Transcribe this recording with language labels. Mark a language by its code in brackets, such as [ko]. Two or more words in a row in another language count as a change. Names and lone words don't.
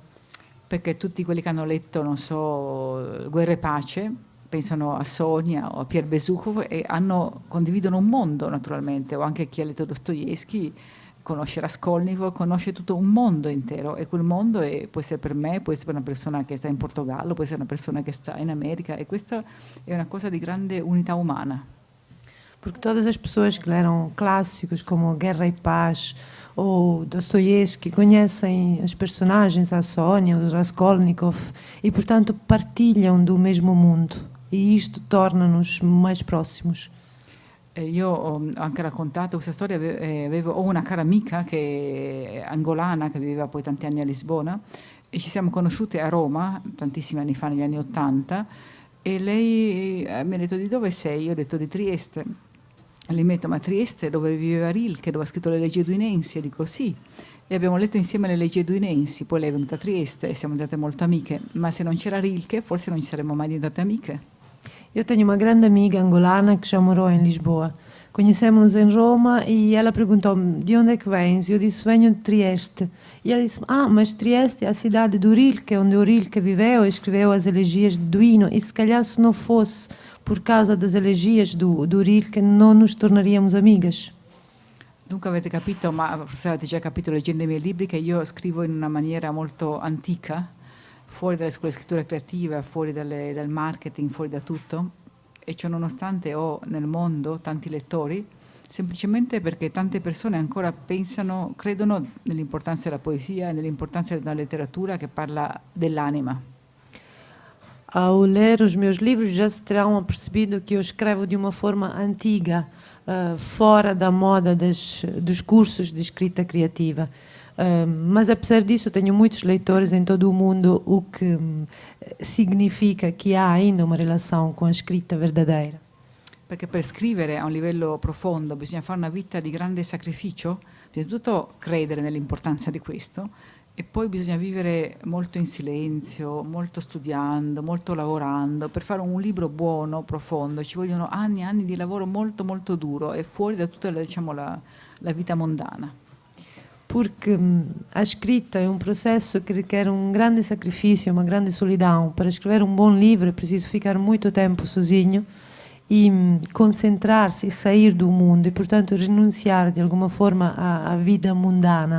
[it] Perché tutti quelli che hanno letto, non so, Guerra e Pace, pensano a Sonia o a Pierre Besukhov e condividono un mondo naturalmente, o anche chi ha letto Dostoevsky conosce Raskolnikov, conosce tutto un mondo intero, e quel mondo può essere per me, può essere per una persona che sta in Portogallo, può essere una persona che sta in America, e questa è una cosa di grande unità umana. [pt] Porque todas as pessoas que leram clássicos como Guerra e Paz ou Dostoiévski conhecem os personagens, a Sónia, os Raskolnikov, e portanto partilham do mesmo mundo, e isto torna-nos mais próximos. [it] Io ho anche raccontato questa storia, ho una cara amica che è angolana, che viveva poi tanti anni a Lisbona, e ci siamo conosciute a Roma tantissimi anni fa, negli anni '80, e lei mi ha detto: di dove sei? Io ho detto di Trieste. E lei mi ha detto: ma Trieste dove viveva Rilke, dove ha scritto le leggi eduinensi? E dico sì. E abbiamo letto insieme le leggi eduinensi, poi lei è venuta a Trieste e siamo diventate molto amiche, ma se non c'era Rilke forse non ci saremmo mai diventate amiche. [pt] Eu tenho uma grande amiga angolana que já morou em Lisboa. Conhecemos-nos em Roma e ela perguntou-me: de onde é que vens? Eu disse: venho de Trieste. E ela disse: mas Trieste é a cidade do Rilke, onde o Rilke viveu e escreveu as elegias de Duino, e se calhar se não fosse por causa das elegias do Rilke non nos tornaríamos amigas. [it] Dunque avete capito, ma forse avete già capito leggendo i miei libri, che io scrivo in una maniera molto antica, fuori dalle scuole di scrittura creativa, fuori dal marketing, fuori da tutto, e ciò nonostante ho nel mondo tanti lettori, semplicemente perché tante persone ancora credono nell'importanza della poesia e nell'importanza della letteratura che parla dell'anima. [pt] Ao ler os meus livros já se terão apercebido que eu escrevo de uma forma antiga, fora da moda dos cursos de escrita criativa. Mas apesar disso tenho muitos leitores em todo o mundo, o que significa que há ainda uma relação com a escrita verdadeira. [it] Perché per scrivere a un livello profondo bisogna fare una vita di grande sacrificio, bisogna tutto credere nell'importanza di questo, e poi bisogna vivere molto in silenzio, molto studiando, molto lavorando. Per fare un libro buono, profondo, ci vogliono anni e anni di lavoro molto molto duro, e fuori da tutta la vita mondana. [pt] Porque a escrita é um processo que requer um grande sacrifício, uma grande solidão. Para escrever um bom livro é preciso ficar muito tempo sozinho e concentrar-se e sair do mundo e, portanto, [it] rinunciare di [pt] alguma forma à vida mundana.